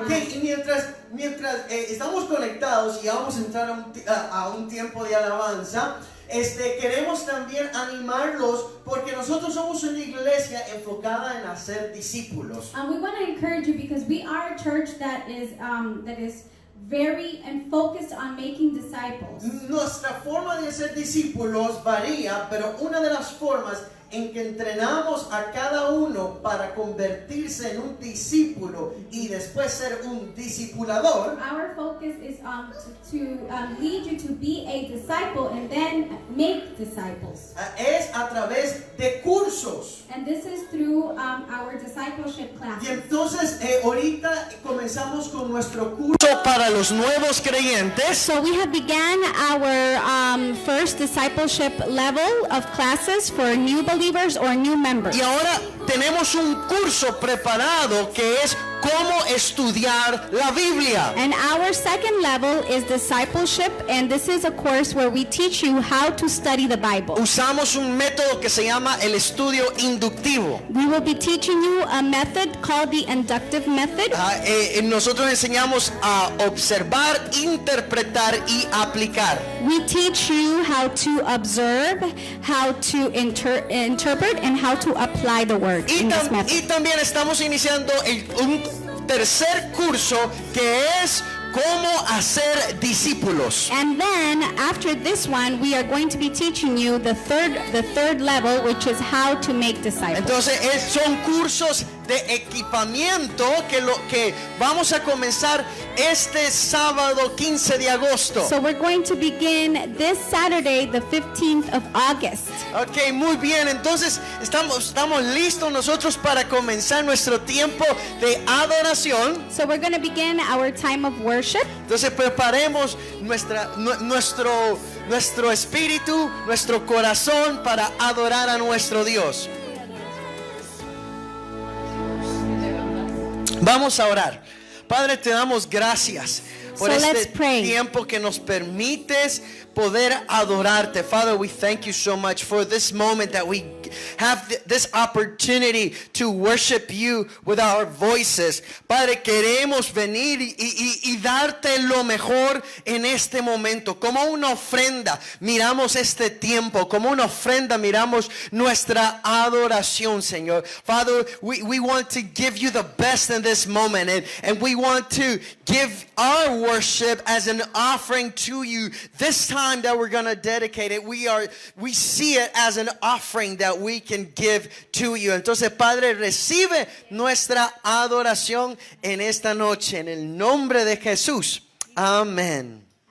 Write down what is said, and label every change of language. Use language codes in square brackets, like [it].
[es] Ok, más. y mientras estamos conectados y vamos a entrar a un tiempo de alabanza, queremos también animarlos porque nosotros somos una iglesia enfocada en hacer discípulos. [en] We want to encourage you because we are a church that is very and focused on making disciples. [es] Nuestra forma de hacer discípulos varía, pero una de las formas en que entrenamos a cada uno para convertirse en un discípulo y después ser un discipulador [en] Our focus is to lead you to be a disciple and then make disciples. [es] es a través de cursos. [en] And this is through our discipleship [es] Y [en] classes. [es] entonces ahorita comenzamos con nuestro curso para los nuevos creyentes. [en] So we have began our first discipleship level of classes for new believers or new members. [es] Y ahora tenemos un curso preparado que es cómo estudiar la Biblia. [en] And our second level is discipleship, and this is a course where we teach you how to study the Bible. [es] Usamos un método que se llama el estudio inductivo. [en] We will be teaching you a method called the inductive method. [es] Nosotros enseñamos a observar, interpretar y aplicar. [en] We teach you how to observe, how to interpret, and how to apply the word [es] Y, [en] in this method. [es] y también estamos iniciando un tercer curso que es cómo hacer discípulos. [en] And then after this one, we are going to be teaching you the third level, which is how to make disciples. [es] Entonces son cursos de equipamiento que vamos a comenzar este sábado 15 de agosto. [en] So we're going to begin this Saturday, the 15th of August. [es] Ok, muy bien. Entonces estamos listos nosotros para comenzar nuestro tiempo de adoración. [en] So we're going to begin our time of worship. [es] Entonces preparemos nuestro espíritu, nuestro corazón para adorar a nuestro Dios. Vamos a orar. Padre, te damos gracias por [en] So [es] este [en] let's pray. [es] tiempo que nos permites poder adorarte. [en] Father, we thank you so much for this moment that we have this opportunity to worship you with our voices. [es] Padre, queremos venir y darte lo mejor en este momento. Como una ofrenda miramos este tiempo, como una ofrenda miramos nuestra adoración, Señor. [en] Father, we want to give you the best in this moment, and we want to give our worship as an offering to you. This time that we're going to dedicate it, we see it as an offering that we can give to you. [es] Entonces, Padre, recibe nuestra adoración en esta noche en el nombre de Jesús. Amén.